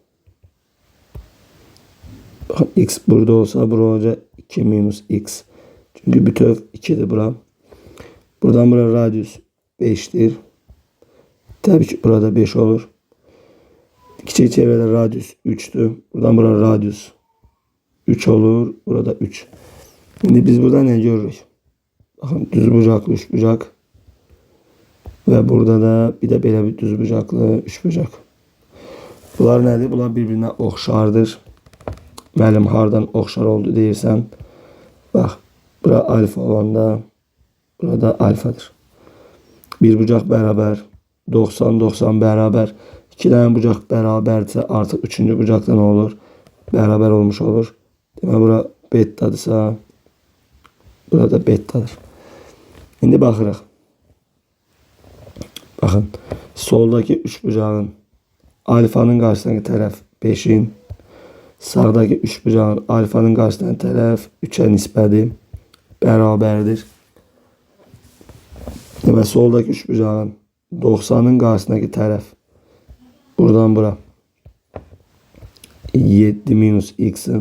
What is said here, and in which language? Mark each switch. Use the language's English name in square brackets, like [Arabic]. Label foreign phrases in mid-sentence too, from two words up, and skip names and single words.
[Azerbaijani] Baxın x burada olsa bura olacaq 2 minus x. Çünkü bütöv 2'dir bura. Buradan bura radius 5'dir. [Turkish] Tabii ki burada 5 olur. Kiçik çevrede radius 3'tü. [Azerbaijani] Buradan bura radius 3 olur. Burada 3. [Turkish] Şimdi biz burada ne görürük? Bakın düz bucaklı 3 bucak. Ve burada da bir de belə bir düz bucaklı 3 bucak. [Azerbaijani] Bunlar nədir? Bunlar birbirine oxşardır. Müəllim hardan oxşar oldu deyirsən. Bax. Bura alfa olanda burada alfadır. [Turkish] Bir bucak beraber 90-90 beraber. 2 tane bucak beraberse artık 3. bucakta ne olur? Beraber olmuş olur. [Azerbaijani] Demək bura betadırsa burada betadır. [Turkish] Şimdi baxırıq. Bakın. [Azerbaijani] Soldaki 3 bucağın alfanın qarşısındakı tərəf 5'in. Sağdaki 3 bucağın alfanın qarşısındakı tərəf 3'ə nisbədir. Bərabərdir. Demək soldaki 3 bucağın 90'ın qarşısındakı tərəf buradan bura 7 minus x'in.